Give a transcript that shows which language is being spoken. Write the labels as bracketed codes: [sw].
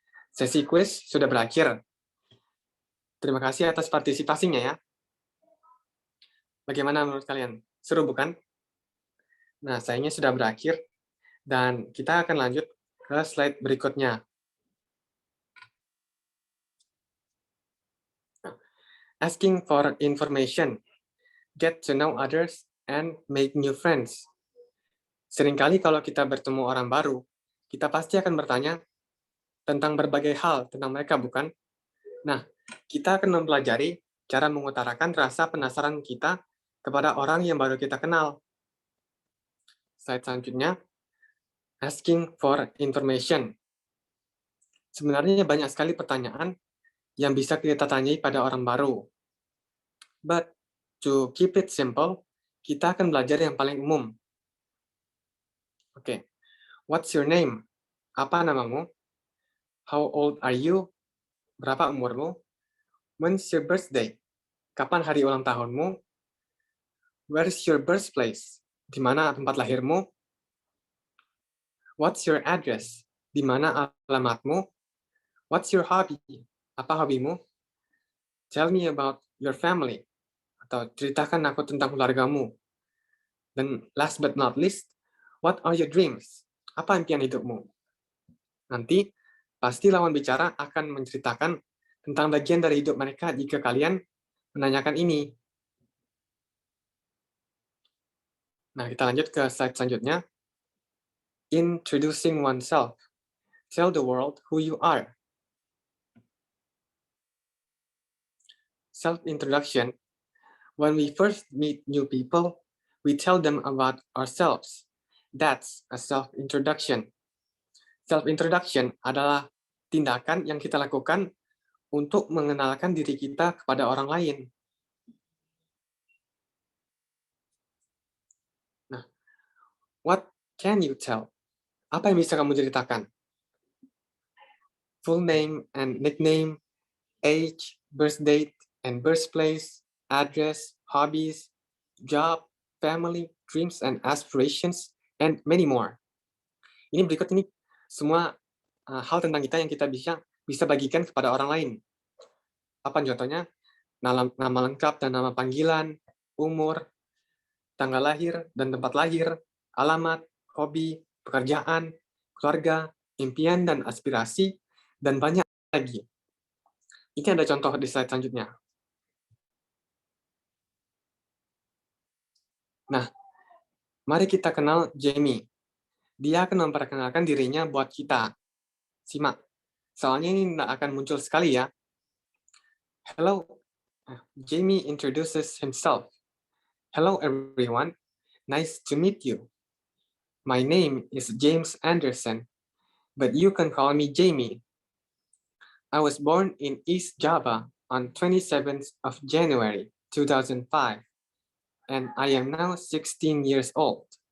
[id] Sesi kuis sudah berakhir. Terima kasih atas partisipasinya ya. Bagaimana menurut kalian? Seru bukan? Nah, sayangnya sudah berakhir dan kita akan lanjut ke slide berikutnya. [en] Asking for information, get to know others, and make new friends. [id] Seringkali kalau kita bertemu orang baru, kita pasti akan bertanya tentang berbagai hal tentang mereka, bukan? Nah, kita akan mempelajari cara mengutarakan rasa penasaran kita kepada orang yang baru kita kenal. [en] Slide selanjutnya, asking for information. [id] Sebenarnya banyak sekali pertanyaan yang bisa kita tanyai pada orang baru. [en] But to keep it simple, [id] kita akan belajar yang paling umum. Oke. [en] What's your name? [id] Apa namamu? [en] How old are you? [id] Berapa umurmu? [en] When's your birthday? [id] Kapan hari ulang tahunmu? [en] Where's your birthplace? [id] Di mana tempat lahirmu? [en] What's your address? [id] Di mana alamatmu? [en] What's your hobby? [id] Apa hobimu? [en] Tell me about your family. [id] Atau ceritakan aku tentang keluargamu. [en] Dan last but not least, what are your dreams? [id] Apa impian hidupmu? Nanti, pasti lawan bicara akan menceritakan tentang bagian dari hidup mereka jika kalian menanyakan ini. Nah, kita lanjut ke slide selanjutnya. [en] Introducing oneself. Tell the world who you are. Self-introduction. When we first meet new people, we tell them about ourselves. That's a self-introduction. [id] Self-introduction adalah tindakan yang kita lakukan untuk mengenalkan diri kita kepada orang lain. [en] Nah, what can you tell? [id] Apa yang bisa kamu ceritakan? [en] Full name and nickname, age, birth date and birthplace, address, hobbies, job, family, dreams and aspirations, and many more. [id] Ini berikut ini semua hal tentang kita yang kita bisa bagikan kepada orang lain. Apa contohnya? Nama lengkap dan nama panggilan, umur, tanggal lahir dan tempat lahir, alamat, hobi, pekerjaan, keluarga, impian dan aspirasi, dan banyak lagi. Ini ada contoh di slide selanjutnya. Nah, mari kita kenal Jamie. Dia akan memperkenalkan dirinya buat kita. Simak. Soalnya ini tidak akan muncul sekali ya. [en] Hello. Jamie introduces himself. Hello everyone. Nice to meet you. My name is James Anderson, but you can call me Jamie. I was born in East Java on 27th of January 2005, and I am now 16 years old.